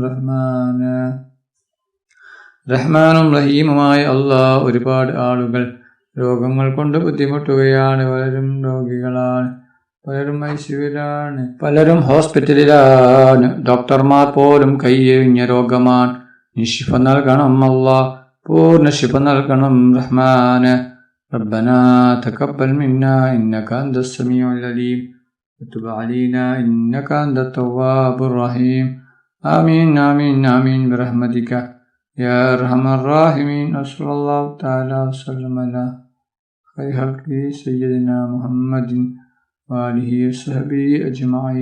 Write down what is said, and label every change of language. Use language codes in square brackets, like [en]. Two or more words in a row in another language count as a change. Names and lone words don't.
[ml] റഹ്മാനും റഹീമുമായ അല്ലാഹ്, ഒരുപാട് ആളുകൾ രോഗങ്ങൾ കൊണ്ട് ബുദ്ധിമുട്ടുകയാണ്. പലരും രോഗികളാണ്, പലരും ഐസിയുവിലാണ്, പലരും ഹോസ്പിറ്റലിലാണ്. ഡോക്ടർമാർ പോലും കൈയൊഴിഞ്ഞ രോഗമാണ്. നീ ശിഫ നൽകണം. അല്ലാഹ്, പൂർണ്ണ ശിഫ നൽകണം. [ar] ربنا تقبل منا إنك أنت السميع العليم وتب علينا إنك أنت التواب الرحيم. آمين آمين آمين برحمتك يا أرحم الراحمين. وصلى الله تعالى وسلم على خير خلقه سيدنا محمد وآله وصحبه أجمعين.